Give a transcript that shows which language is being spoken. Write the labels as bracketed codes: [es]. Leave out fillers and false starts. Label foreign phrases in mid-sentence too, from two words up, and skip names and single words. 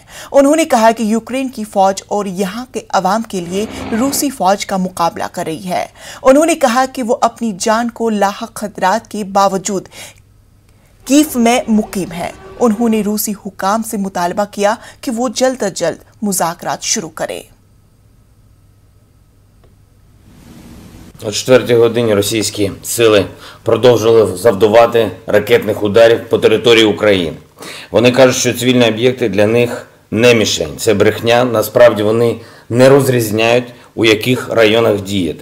[ur] انہوں نے کہا کہ یوکرین کی فوج اور یہاں کے عوام کے لیے روسی فوج کا مقابلہ کر رہی ہے. انہوں نے کہا کہ وہ اپنی جان کو لاحق خطرات کے باوجود کیف میں مقیم ہے. انہوں نے روسی حکام سے مطالبہ کیا کہ وہ جلد از جلد مذاکرات شروع کریں. [uk] О 4-й годині російські сили продовжили завдавати ракетних ударів по території України. Вони кажуть, що цивільні об'єкти для них не мішень. Це брехня, насправді вони не розрізняють, у яких районах діяти.